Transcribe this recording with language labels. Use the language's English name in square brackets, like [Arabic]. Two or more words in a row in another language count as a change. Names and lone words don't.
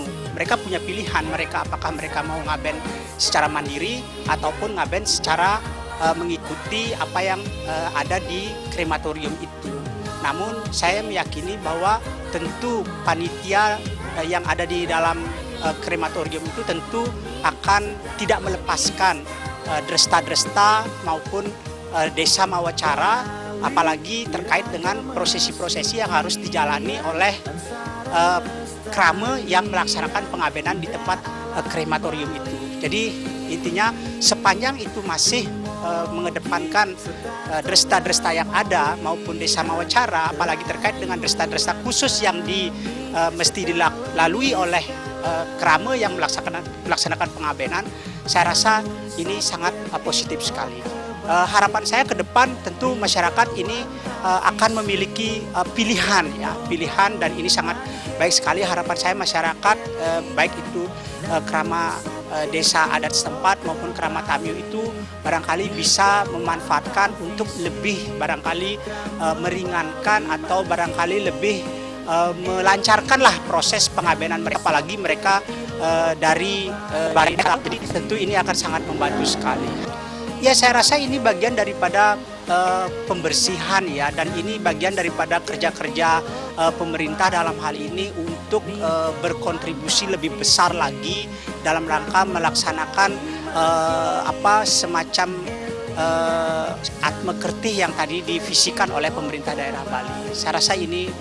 [Indonesian] Mereka punya pilihan, apakah mereka mau ngaben secara mandiri ataupun ngaben secara mengikuti apa yang ada di krematorium itu. Namun saya meyakini bahwa tentu panitia yang ada di dalam krematorium itu tentu akan tidak melepaskan dresta-dresta maupun desa mawacara, apalagi terkait dengan prosesi-prosesi yang harus dijalani oleh krama yang melaksanakan pengabenan di tempat krematorium itu. Jadi intinya sepanjang itu masih mengedepankan dresta-dresta yang ada maupun desa mawacara, apalagi terkait dengan dresta-dresta khusus yang mesti dilalui oleh krama yang melaksanakan pengabenan, saya rasa ini sangat positif sekali. Harapan saya ke depan tentu masyarakat ini akan memiliki pilihan dan ini sangat baik sekali. Harapan saya masyarakat baik itu krama desa adat setempat maupun Krama Tamiu itu barangkali bisa memanfaatkan untuk lebih barangkali meringankan atau barangkali lebih melancarkanlah proses pengabenan mereka, apalagi mereka dari Bali. Jadi tentu ini akan sangat membantu sekali. Ya, saya rasa ini bagian daripada pembersihan ya, dan ini bagian daripada kerja-kerja pemerintah dalam hal ini untuk berkontribusi lebih besar lagi dalam rangka melaksanakan semacam atme kertih yang tadi divisikan oleh pemerintah daerah Bali.